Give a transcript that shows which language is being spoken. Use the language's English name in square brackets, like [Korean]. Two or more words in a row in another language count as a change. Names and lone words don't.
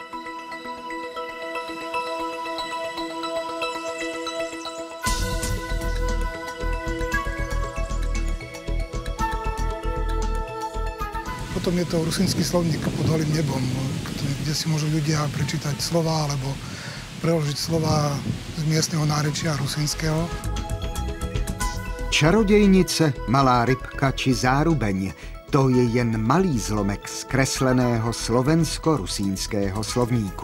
[Slovak] Potom je to rusínsky slovník pod holým nebom, kde si môžu ľudia prečítať slova alebo preložiť slova z miestneho nárečia rusínskeho. [Czech] Čarodějnice, malá rybka či zárubeň, to je jen malý zlomek zkresleného slovensko-rusínského slovníku.